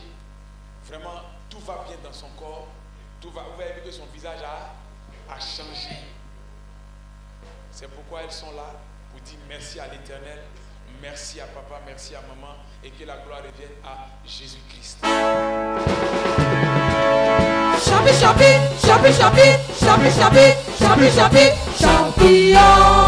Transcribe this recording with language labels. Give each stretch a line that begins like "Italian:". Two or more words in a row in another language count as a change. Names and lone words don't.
French: Vraiment, tout va bien dans son corps. Tout va. Vous avez vu que son visage a changé. C'est pourquoi elles sont là pour dire merci à l'Éternel, merci à papa, merci à maman et que la gloire revienne à Jésus-Christ. Champi, champi, champi, champi, champi, champi, champi, champi, champion.